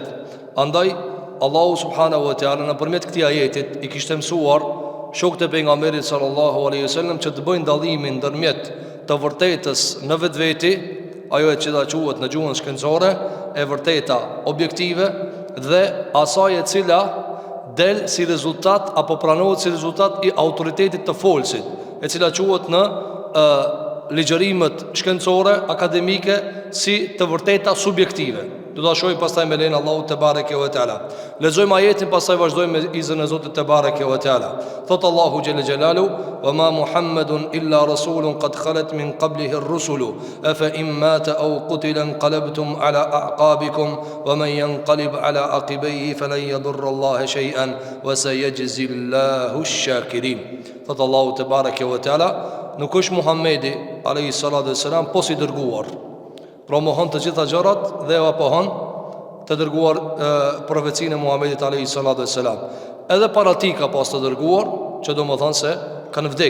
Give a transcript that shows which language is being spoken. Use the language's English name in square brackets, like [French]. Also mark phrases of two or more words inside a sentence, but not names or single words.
[Albanian] Andaj Allahu [Arabic] سبحانه وتعالى [Albanian] nëpërmjet këtij ajetit i kishte mësuar shokët e pejgamberit [Arabic] صلى الله عليه وسلم [Albanian] që të bëjnë dallimin ndërmjet të vërtetës në vetveti, ajo që ta quhet në gjuhën shkencore e vërteta objektive, dhe asaj e cila del si rezultat apo pranohet si rezultat i autoritetit të folësit, e cila quhet në ligjërimet shkencore akademike si të vërteta subjektive. Do ta shohim pastaj me lenin Allahu [Arabic] تبارك وتعالى. [Albanian] Lexojmë ajetin, pastaj vazhdojmë me izën e Zotit [Arabic] تبارك وتعالى. [Albanian] Thot Allahu [Arabic] جل جلاله: "وما محمد إلا رسول قد خلت من قبله الرسل أفإن مات أو قتل انقلبتم على أعقابكم ومن ينقلب على عقبيه فلن يضر الله شيئا وسيجزي الله الشاكرين." [Albanian] Thot Allahu [Arabic] تبارك وتعالى, [Albanian] nuk është Muhamedi [Arabic] عليه الصلاة والسلام [Albanian] po si dërguar. Pra mohon të gjitha gjërat dhe apohon të dërguar profecinë e Muhamedit [Arabic] عليه الصلاة والسلام. [Albanian] Edhe para tij ka pas të dërguar, që do më thonë se kanë vdek.